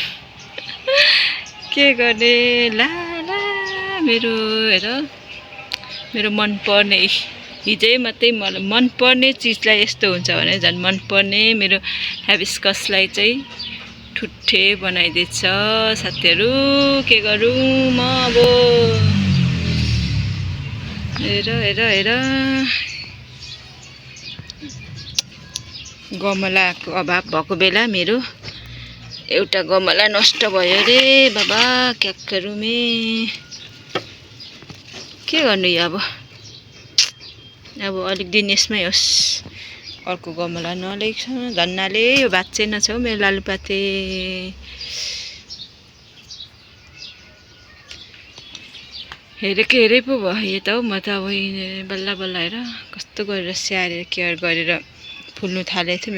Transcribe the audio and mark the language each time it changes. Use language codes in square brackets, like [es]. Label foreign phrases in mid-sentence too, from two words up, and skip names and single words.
[ne] के गर्ने, ला मेरो हेर, मेरो मनपर्ने हिजै मात्रै मलाई मनपर्ने चिजलाई यस्तो हुन्छ भने झन् मनपर्ने मेरो हाइबिस्कसलाई चाहिँ ठुट्ठे बनाइदिएछ साथीहरू। के गरौँ म अब, हेर गमलाको अभाव भएको बेला मेरो एउटा गमला नष्ट भयो रे बाबा, [hi] क्या करूँ मैं, [ne] के गर्नु यो अब अलिक दिन यसमै होस्, अर्को गमला नल्याइछ। धन्नाले यो भाँच्चै नछौ मेरो लालुपाते। हेरे पो भयो त हौ, म त अब बल्ल हेर कस्तो गरेर स्याहारेर केयर गरेर फुल्नु थालेको थियो।